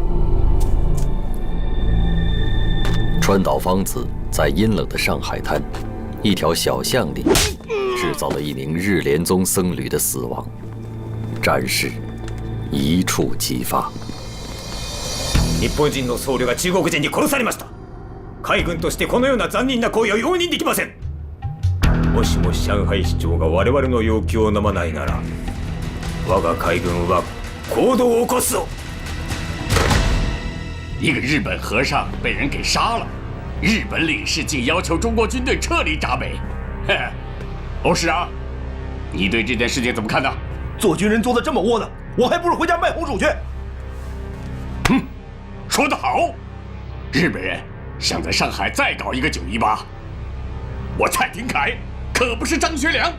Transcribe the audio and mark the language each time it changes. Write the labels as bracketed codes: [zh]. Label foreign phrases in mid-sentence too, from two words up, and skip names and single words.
[zh] 川岛芳子在阴冷的上海滩一条小巷里制造了一名日莲宗僧侣的死亡，战事一触即发。 [ja] 日本人の僧侶が中国人に殺されました。海軍としてこのような残忍な行為は容認できません。もしも上海市長が我々の要求を飲まないなら、我が海軍は行動を起こすぞ。 [zh] 一个日本和尚被人给杀了，日本领事竟要求中国军队撤离闸北。欧市长，你对这件事情怎么看呢？做军人做得这么窝囊，我还不如回家卖红薯去。说得好，日本人想在上海再搞一个918，我蔡廷锴可不是张学良。